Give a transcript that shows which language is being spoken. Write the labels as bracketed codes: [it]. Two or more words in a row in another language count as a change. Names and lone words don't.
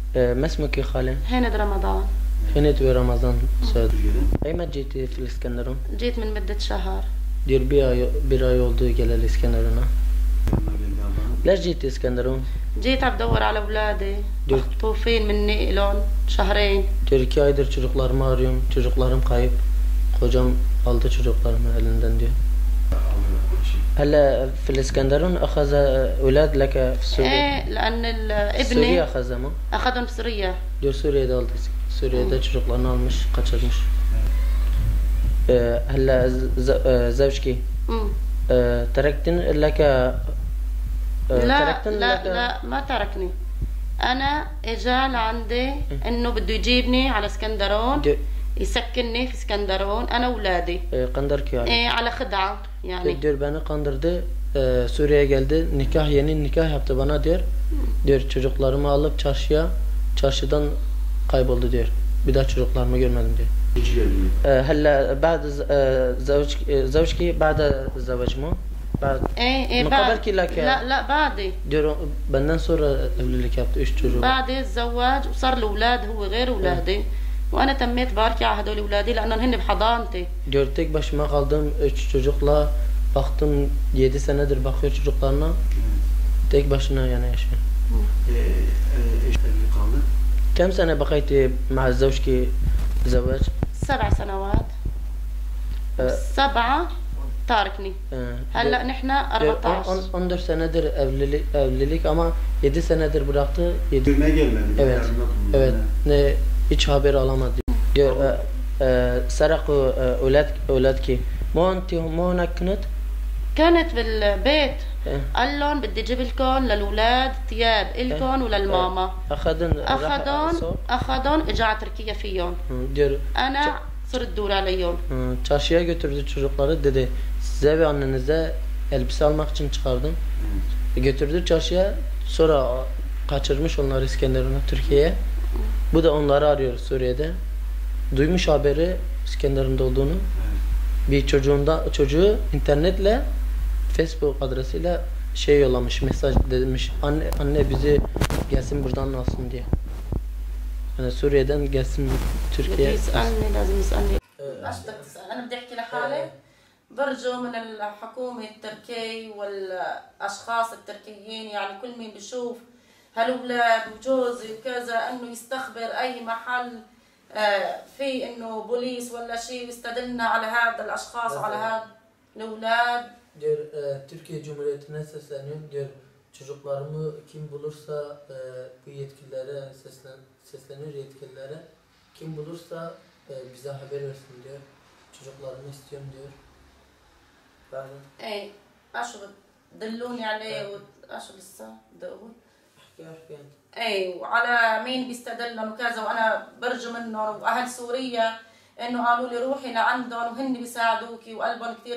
[ar] ما اسمك يا خالة؟ هند رمضان. هند برمضان سعد. أيمتى جيتي في الإسكندرون؟ جيت من مدة شهر. [tr] دير bir ay oldu geleli İskenderun'a. [ar] ليش جيتي İskenderun? جيت عم بدور على أولادي مخطوفين مني إلهم شهرين. [tr] Diyor 2 aydır çocuklarımı arıyorum. Çocuklarım kayıp. Kocam aldı çocuklarımı elinden diyor. [ar] هلا في الإسكندرون أخذ أولاد لك في سوريا؟ إيه لأن ابني Suriye أخذهم. أخذهم في سوريا. [tr] Diyor Suriye'de aldı. Suriye'de çocuklarını almış, kaçırmış. [ar] هلا زوجك تركتن لك لا تركتن لا لك لا ما تركني. أنا إجا لعندي إنه بده يجيبني على اسكندرون يسكنني في اسكندرون أنا وولادي. [tr] Kandırk yani. [ar] إيه على خدعة يعني. [tr] Diyor beni kandırdı. Suriye'ye geldi. Yeni nikah yaptı bana diyor. Diyor çocuklarımı alıp çarşıdan kayboldu diyor. Bir daha çocuklarımı görmedim diyor. [ar] هلا بعد زوجك بعد الزواج مو بعد ايه من بعد قبل ki لك لا لا بعدي [tr] diyor benden sonra evlilik yaptı 3 çocuğu. [ar] بعدي تزوج وصار له اولاد هو غير اولادي وانا تميت باركي على هدول اولادي لانهم هن بحضانتي. [tr] Diyor tek başıma kaldım 3 çocukla baktım 7 senedir bakıyor çocuklarına. Tek başına yani yaşıyor. [ar] كم سنة بقيتي مع زوجك زواج؟ 7 سنوات. 7 تاركني. هلا نحن 14. [tr] 14 senedir evlilik ama 7 senedir bıraktı. Görmeye gelmedi. Evet. Evet. Ne hiç haber alamadı. Diyor [ar] سرقوا أولادك مو أنت مو هناك كنت؟ كانت بالبيت. قال لهم بدي اجيب لكم للاولاد ثياب الكم وللماما. اخذهم اجى على تركيا فيهم. [tr] Diyor [ar] انا صرت دور عليهم. [tr] Çarşıya götürdü çocukları dedi size ve annenize elbise almak için çıkardım. Götürdü çarşıya sonra kaçırmış onları İskenderun'a Türkiye'ye. Bu da onları arıyor Suriye'de. Duymuş haberi İskenderun'da olduğunu. Bir çocuğu internetle Facebook adresiyle yollamış mesaj demiş anne bizi gelsin buradan alsın diye. Yani Suriye'den gelsin Türkiye. [ar] يسألني لازم يسألني. ايش بدك تسأل؟ أنا بدي أحكي لحالي. برجو من الحكومة التركي والأشخاص التركيين يعني كل مين بيشوف هالأولاد وجوزي وكذا إنه يستخبر أي محل في إنه بوليس ولا شيء ويستدلنا على هذا الأشخاص وعلى هذا الأولاد. [tr] Diyor Türkiye Cumhuriyeti'ne sesleniyorum diyor çocuklarımı kim bulursa bu yetkililere sesleniyor yetkililere kim bulursa bize haber versin diyor çocuklarımı istiyorum diyor. [ar] ايه اشو دلوني عليه واشو لسه بدي اقول احكي انت. ايه وعلى مين بيستدلهم وكذا وانا برجو منهم واهل سوريا انه قالوا لي روحي لعندهم وهن بيساعدوكي وقلبهم كثير